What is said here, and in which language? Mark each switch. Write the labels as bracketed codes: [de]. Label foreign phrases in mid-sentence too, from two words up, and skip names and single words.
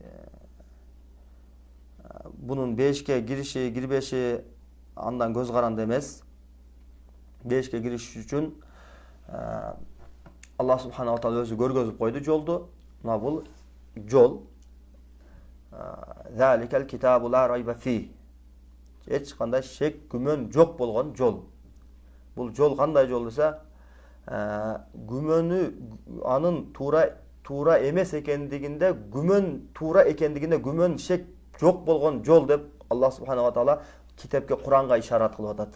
[ky] Бунун бейишке кириши, кирбеши андан көз каранды эмес. Бейишке кириш үчүн Алла [ar] سبحانه وتعالى [ky] өзү көргөзүп койду жолду. Мына бул жол. [ar] ذلك الكتاب لا ريب فيه. [ky] Эч кандай шек, күмөн жок болгон жол. Бул жол кандай жол десе, күмөнү анын туура эмес экендигинде, күмөн туура экендигинде күмөн шек жок болгон жол деп Алла [ar] سبحانه وتعالى [ky] китепке Куранга ишарат кылып атат.